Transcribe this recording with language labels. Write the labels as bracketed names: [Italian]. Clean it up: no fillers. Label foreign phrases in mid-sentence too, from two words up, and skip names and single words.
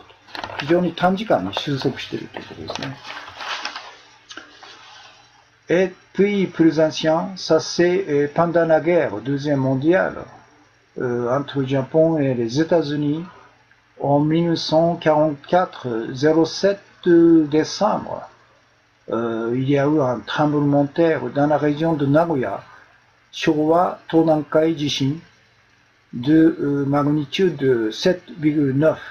[Japanese] 非常に短時間に収束しているということですね。 [French] Et puis, plus ancien, ça c'est pendant la guerre deuxième mondiale entre le Japon et les États-Unis en 1944, 07 décembre. Il y a eu un tremblement de terre dans la région de Nagoya, Showa Tonankai Jishin, de magnitude 7,9.